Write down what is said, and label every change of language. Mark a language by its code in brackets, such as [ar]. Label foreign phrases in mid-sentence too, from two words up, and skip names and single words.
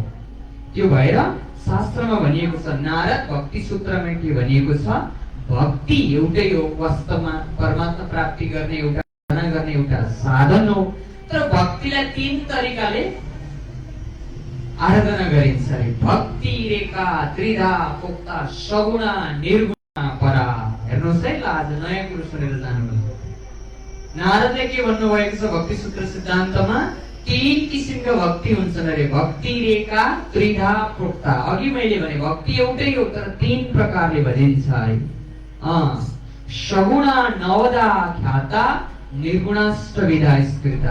[ne] त्यो भएर शास्त्रमा भनिएको छ, नारद भक्ति सूत्रमा के भनिएको छ, भक्ति एउटै हो, वास्तवमा परमात्मा प्राप्ति गर्ने एउटा गर्ने एउटा साधन हो। तर भक्तिलाई 3 तरिकाले आराधना गरिन्छ रे। [sa] भक्ति रेखा त्रिधा पोक्ता सगुणा निर्गुणा परा। [ne] हेर्नुहोस् है, आज नयाँ कुरो सुनेर जानुभयो। नारदले के भन्नुभएको छ भक्ति सूत्र सिद्धान्तमा, 3 किसिमका भक्ति हुन्छन् अरे। [sa] भक्ति रेखा त्रिधा पोक्ता। [ne] अघि मैले भने भक्ति एउटै हो, तर 3 प्रकारले भनिन्छ है। [sa] सगुणा नवदा ख्याता निर्गुणाष्टविधा स्कृता।